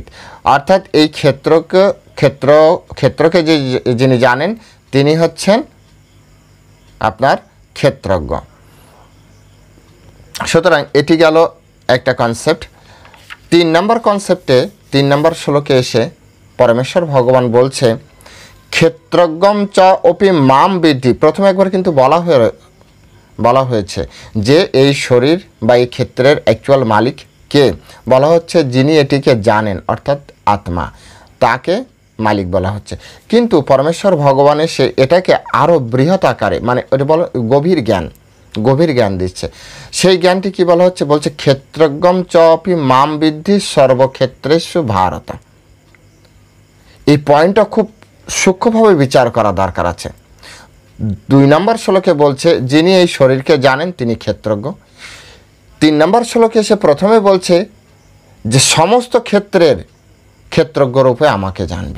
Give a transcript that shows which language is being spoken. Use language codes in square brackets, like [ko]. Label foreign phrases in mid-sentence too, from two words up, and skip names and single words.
[bn] অর্থাৎ এই ক্ষেত্রকে যিনি জানেন তিনি হচ্ছেন আপনার ক্ষেত্রজ্ঞ। সুতরাং এটি গেল একটা কনসেপ্ট। 3 নম্বর কনসেপ্টে 3 নম্বর শ্লোকে এসে পরমেশ্বর ভগবান বলছে [sa] ক্ষেত্রজ্ঞম চ অপি মাম বিদ্ধি। [bn] প্রথমে একবার কিন্তু বলা হয়েছে যে এই শরীর বা এই ক্ষেত্রের অ্যাকচুয়াল মালিক কে, বলা হচ্ছে যিনি এটিকে জানেন অর্থাৎ আত্মা, তাকে মালিক বলা হচ্ছে। কিন্তু পরমেশ্বর ভগবানের সে এটাকে আরও বৃহৎ আকারে মানে ওটা বলো গভীর জ্ঞান দিচ্ছে। সেই জ্ঞানটি কি বলা হচ্ছে, বলছে [sa] ক্ষেত্রজ্ঞম চপি মাম বিদ্ধি সর্বক্ষেত্রেষু ভারত। [bn] এই পয়েন্টটা খুব সূক্ষ্মভাবে বিচার করা দরকার আছে। 2 নম্বর শ্লোকে বলছে যিনি এই শরীরকে জানেন তিনি ক্ষেত্রজ্ঞ। 3 নম্বর শ্লোকে এসে প্রথমে বলছে যে সমস্ত ক্ষেত্রের ক্ষেত্রজ্ঞ রূপে আমাকে জানবে।